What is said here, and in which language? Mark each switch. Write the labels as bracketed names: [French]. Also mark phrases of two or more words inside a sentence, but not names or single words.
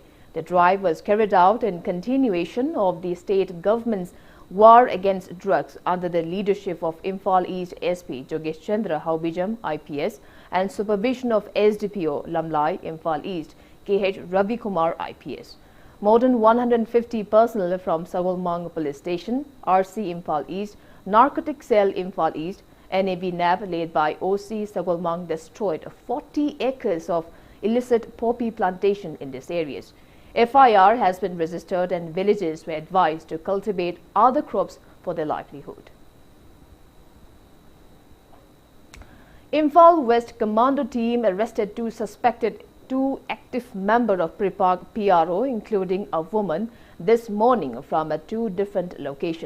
[English] The drive was carried out in continuation of the state government's war against drugs under the leadership of Imphal East SP Jogesh Chandra Haubijam IPS and supervision of SDPO Lamlai Imphal East KH RAJKUMARI IPS. More than 150 personnel from Sagolmang Police Station, RC Imphal East, Narcotic Cell Imphal East NAB led by OC Sagolmang destroyed 40 acres of illicit poppy plantation in these areas. FIR has been registered and villagers were advised to cultivate other crops for their livelihood. Imphal West Commando team arrested two active members of PRO, including a woman, this morning from two different locations.